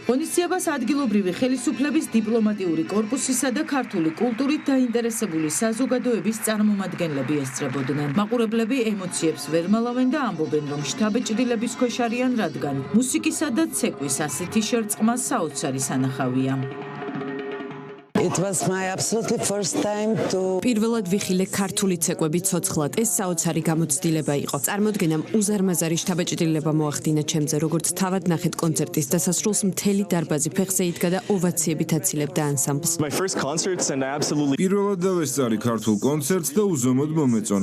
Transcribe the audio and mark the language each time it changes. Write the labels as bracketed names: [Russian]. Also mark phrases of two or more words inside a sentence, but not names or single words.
[Georgian] ღონისძიებას ადგილობრივი ხელისუფლების დიპლომატიური კორპუსისა და ქართული კულტურით დაინტერესებული საზოგადოების წარმომადგენლები ესწრებოდნენ. მაყურებლები ემოციებს ვერ მალავენ და ამბობენ, რომ შთაბეჭდილების ქვეშ არიან, რადგან მუსიკისა და ცეკვის ასეთი შერწყმა საოცარი სანახავია. [English] It was my absolutely first time to [Georgian] პირველად ვიხილე ქართული ცეკვები ცოცხლად. ეს საოცარი გამოცდილება იყო. წარმოდგენამ უზარმაზარი შთაბეჭდილება მოახდინა ჩემზე, როგორც თავად ნახეთ კონცერტის დასასრულს მთელი დარბაზი ფეხზე იდგა და ოვაციებით აცილებდა ანსამბლს. პირველად დავესწარი ქართულ კონცერტს და უზომოდ მომეწონა.